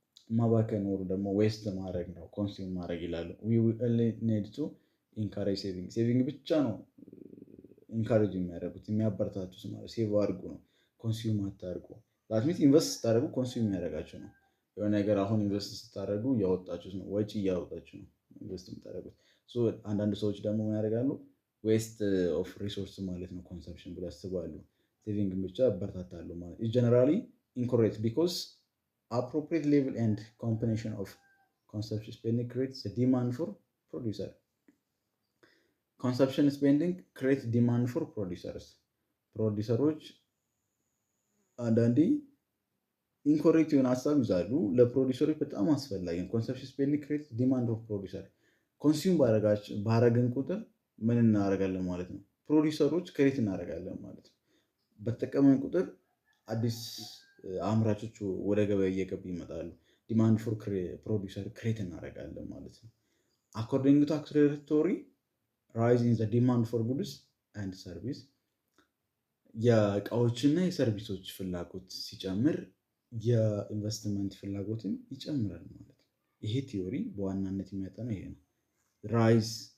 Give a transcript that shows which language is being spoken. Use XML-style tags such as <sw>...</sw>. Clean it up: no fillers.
<am>ማባከን ወር ደግሞ ዌስት ማድረግ ነው፣ ኮንሱም ማድረግ ይላሉ።</am> <en>we only need to encourage saving</en> <am>ብቻ ነው ኢንካሬጅ የሚያደርጉት የሚያበረታቱት ማለት ሴቭ አድርጉ ነው፣ ኮንሱም አታድርጉ።</am> <en>that means</en> <am>ኢንቨስት ስታደርጉ ኮንሱም የሚያደርጋችሁ ነው። የሆነ ነገር አሁን ኢንቨስት ስታደርጉ እያወጣችሁ ነው፣ ወጪ እያወጣችሁ ነው ኢንቨስት የምታደርጉት። አንዳንድ ሰዎች ደግሞ ምን ያደርጋሉ? ዌስት ኦፍ ሪሶርስ ማለት ነው ኮንሰፕሽን ብለው ያስባሉ። ሴቪንግን ብቻ ያበረታታሉ ማለት</am> <en>is generally incorrect because appropriate level and combination of consumption spending creates a demand for producer. Consumption spending creates demand for producers.</en> <am>ፕሮዲሰሮች አንዳንዴ ኢንኮሬክት የሆነ ሀሳብ ይዛሉ። ለፕሮዲሰሮች በጣም አስፈላጊ ነው። ኮንሰፕሽን ስፔንዲንግ ክሬት ዲማንድ ኦፍ ፕሮዲሰር። ኮንሱም ባረግን ቁጥር ምን እናደርጋለን ማለት ነው? ፕሮዲሰሮች ክሬት እናደርጋለን ማለት ነው። በተጠቀመን ቁጥር አዲስ አምራቾች ወደ ገበያ እየገቡ ይመጣሉ። ዲማንድ ፎር ፕሮዲሰር ክሬት እናደርጋለን ማለት ነው። አኮርዲንግ ቱ አክሰለሬት ቲዮሪ ራይዚንግ ዘ ዲማንድ ፎር ጉድስ ኤንድ ሰርቪስ፣ የእቃዎችና የሰርቪሶች ፍላጎት ሲጨምር የኢንቨስትመንት ፍላጎትን ይጨምራል ማለት ነው። ይሄ ቲዮሪ በዋናነት የሚያጠነው ይሄ ነው። ራይዝ</am>